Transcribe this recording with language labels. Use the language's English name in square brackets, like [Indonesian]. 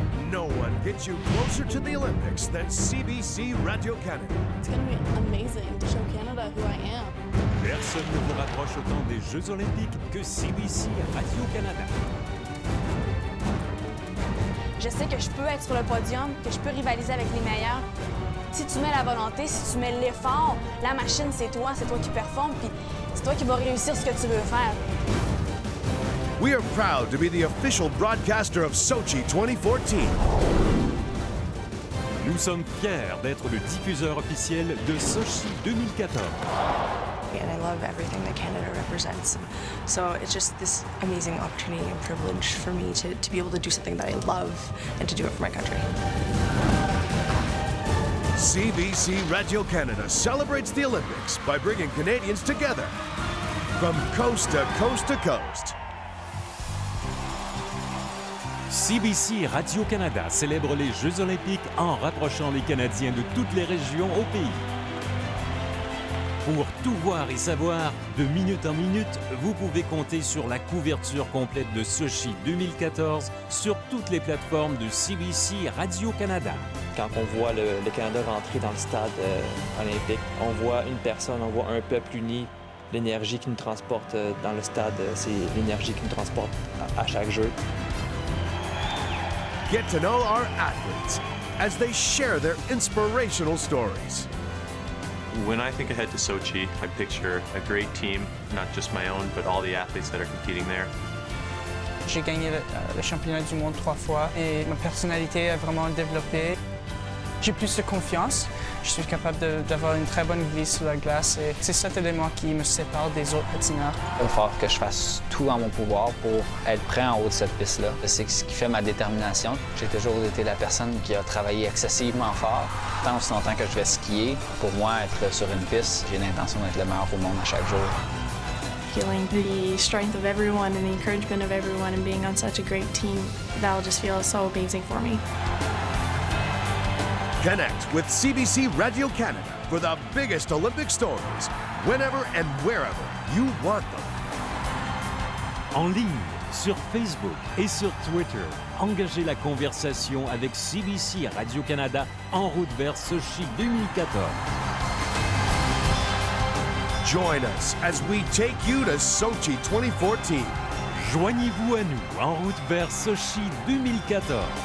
[English] No one gets you closer to the Olympics than CBC Radio-Canada. It's going to be amazing to show Canada who I am. [French] Personne ne vous rapproche autant des Jeux Olympiques que CBC Radio-Canada. Je sais que je peux être sur le podium, que je peux rivaliser avec les meilleurs. Si tu mets la volonté, si tu mets l'effort, la machine, c'est toi qui performe, puis c'est toi qui vas réussir ce que tu veux faire. [English] We are proud to be the official broadcaster of Sochi 2014. [French] Nous sommes fiers d'être le diffuseur officiel de Sochi 2014. [English] and I love everything that Canada represents. So it's just this amazing opportunity and privilege for me to be able to do something that I love and to do it for my country. CBC Radio-Canada celebrates the Olympics by bringing Canadians together from coast to coast to coast. [French] CBC Radio-Canada célèbre les Jeux olympiques en rapprochant les Canadiens de toutes les régions au pays. Pour tout voir et savoir, de minute en minute, vous pouvez compter sur la couverture complète de Sochi 2014 sur toutes les plateformes de CBC Radio-Canada. Quand on voit le Canada rentrer dans le stade olympique, on voit une personne, on voit un peuple uni. L'énergie qui nous transporte dans le stade, c'est l'énergie qui nous transporte à chaque jeu. [English] Get to know our athletes as they share their inspirational stories. When I think ahead to Sochi, I picture a great team, not just my own, but all the athletes that are competing there. [French] J'ai gagné le championnat du monde 3 fois et ma personnalité a vraiment développé. J'ai plus de confiance. Je suis capable d'avoir une très bonne glisse sur la glace et c'est cet élément qui me sépare des autres patineurs. Il va falloir que je fasse tout en mon pouvoir pour être prêt en haut de cette piste-là. C'est ce qui fait ma détermination. J'ai toujours été la personne qui a travaillé excessivement fort. Tant aussi longtemps que je vais skier, pour moi, être sur une piste, j'ai l'intention d'être le meilleur au monde à chaque jour. [English] Feeling the strength of everyone and the encouragement of everyone and being on such a great team, that'll just feel so amazing for me. Connect with CBC Radio-Canada for the biggest Olympic stories, whenever and wherever you want them. [French] En ligne, sur Facebook et sur Twitter, engagez la conversation avec CBC Radio-Canada en route vers Sochi 2014. [English] Join us as we take you to Sochi 2014. [French] Joignez-vous à nous en route vers Sochi 2014.